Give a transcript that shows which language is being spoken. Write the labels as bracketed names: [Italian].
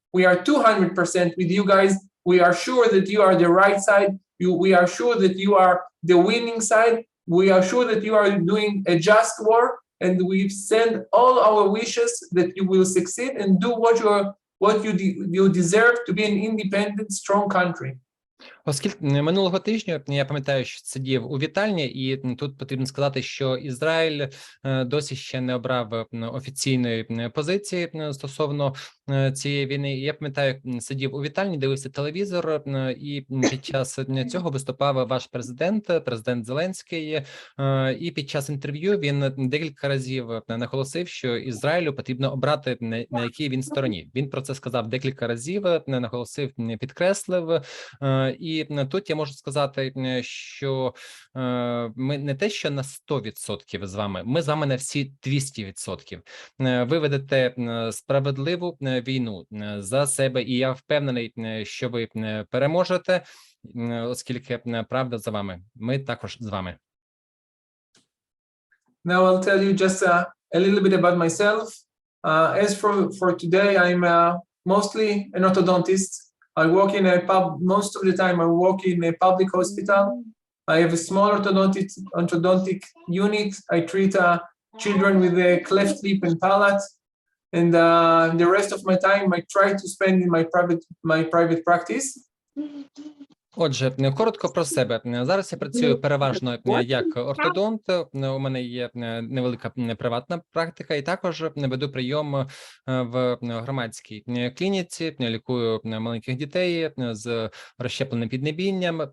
[English] We are 200% with you guys. We are sure that you are the right side. We are sure that you are the winning side. We are sure that you are doing a just war. And we send all our wishes that you will succeed and do what you deserve to be an independent, strong country. [Ukrainian] Оскільки минулого тижня, я пам'ятаю, що сидів у вітальні, і тут потрібно сказати, що Ізраїль досі ще не обрав офіційної позиції стосовно цієї війни. Я пам'ятаю, сидів у вітальні, дивився телевізор, і під час цього виступав ваш президент Зеленський, і під час інтерв'ю він декілька разів наголосив, що Ізраїлю потрібно обрати, на якій він стороні. Він про це сказав декілька разів, наголосив, підкреслив. І тут я можу сказати, що ми не те, що на 100% з вами, ми з вами на всі 200%. Ви ведете справедливу війну за себе, і я впевнений, що ви переможете, оскільки правда за вами. Ми також з вами. [English] Now I'll tell you just a little bit about myself. As for today, I'm mostly an orthodontist. I work in most of the time I work in a public hospital. I have a small orthodontic unit. I treat children with a cleft lip and palate. And the rest of my time I try to spend in my private practice. [Ukrainian] Отже, коротко про себе. Зараз я працюю переважно як ортодонт. У мене є невелика приватна практика, і також веду прийом в громадській клініці, лікую маленьких дітей з розщепленим піднебінням.